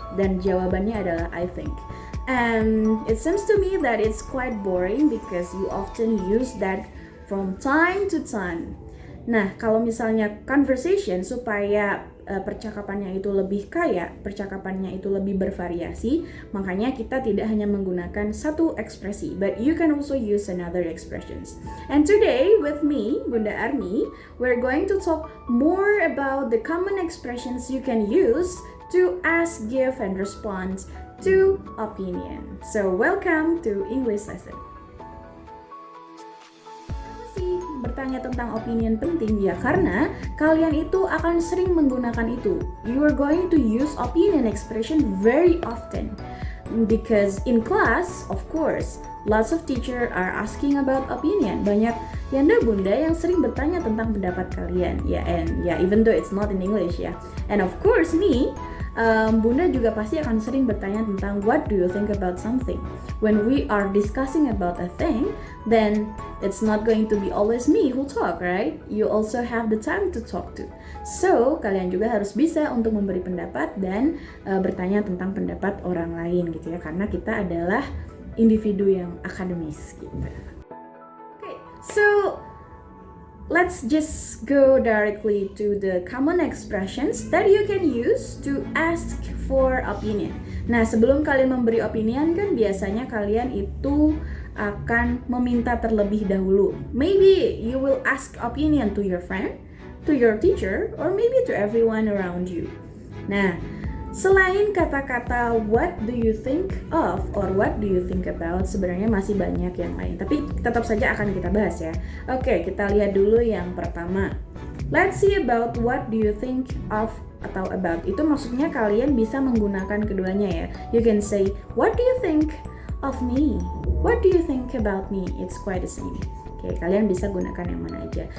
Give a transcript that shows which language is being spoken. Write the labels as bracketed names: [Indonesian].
[Indonesian] Dan jawabannya adalah I think. [English] And it seems to me that it's quite boring because you often use that from time to time. [Indonesian] Nah, kalau misalnya conversation supaya percakapannya itu lebih kaya, percakapannya itu lebih bervariasi, makanya kita tidak hanya menggunakan satu ekspresi, [English] but you can also use another expressions. And today with me, Bunda Army, we're going to talk more about the common expressions you can use to ask, give, and respond to opinion. So welcome to English lesson. [Indonesian] Kenapa sih bertanya tentang opinion penting? Ya karena kalian itu akan sering menggunakan itu. [English] You are going to use opinion expression very often. Because in class, of course, lots of teacher are asking about opinion. [Indonesian] Banyak yanda bunda yang sering bertanya tentang pendapat kalian. [English] Even though it's not in English ya. And of course me, [Indonesian] Bunda juga pasti akan sering bertanya tentang [English] what do you think about something. When we are discussing about a thing, then it's not going to be always me who talk, right? You also have the time to talk to. [Indonesian] So, kalian juga harus bisa untuk memberi pendapat dan bertanya tentang pendapat orang lain gitu ya, karena kita adalah individu yang akademis gitu. [English] Okay, so let's just go directly to the common expressions that you can use to ask for opinion. [Indonesian] Nah, sebelum kalian memberi opinion kan biasanya kalian itu akan meminta terlebih dahulu. [English] Maybe you will ask opinion to your friend, to your teacher, or maybe to everyone around you. [Indonesian] Nah, selain kata-kata [English] what do you think of or what do you think about, [Indonesian] sebenarnya masih banyak yang lain. Tapi tetap saja akan kita bahas ya. Oke, kita lihat dulu yang pertama. [English] Let's see about what do you think of atau about. [Indonesian] Itu maksudnya kalian bisa menggunakan keduanya ya. [English] You can say, what do you think of me? What do you think about me? It's quite the same. [Indonesian] Oke, kalian bisa gunakan yang mana aja.